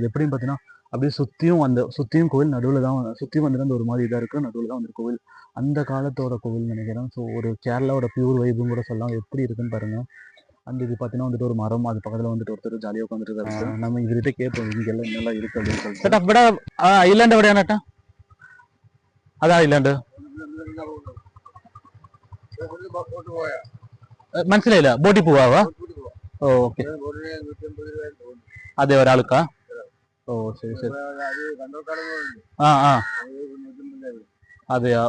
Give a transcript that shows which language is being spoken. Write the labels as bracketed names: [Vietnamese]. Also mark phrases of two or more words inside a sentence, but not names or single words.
[Tamil] இது எப்படின்னு பார்த்தீங்கன்னா அப்படியே சுற்றியும் கோவில், நடுவில் தான் சுற்றியும் வந்துட்டு அந்த ஒரு மாதிரி இதாக இருக்குது, நடுவில் தான் வந்துட்டு கோவில். அந்த காலத்தோட கோவில் நினைக்கிறேன். ஸோ ஒரு கேரளாவோட பியூர் வைப்பும் கூட சொல்லலாம். எப்படி இருக்குன்னு பாருங்கள். அந்த இது பார்த்தீங்கன்னா வந்துட்டு ஒரு மரம், அது பக்கத்தில் வந்துட்டு ஒருத்தர் ஜாலியாக உட்காந்துட்டு இருக்காரு. நம்ம இதுகிட்ட கேட்போம் இங்கெல்லாம் என்னெல்லாம் இருக்குது அப்படின்னு சொல்லிட்டு. [Malayalam] ഇവിടെ ഐലാൻഡ് എവിടെയാണ് ഏട്ടാ? അതാ ഐലാൻഡ്. മനസ്സിലായില്ല. ബോട്ടിൽ പോവാ? ഓക്കെ. അതെ, ഒരാൾക്കാ? ഓ ശരി ശരി. ആ അതെയാ?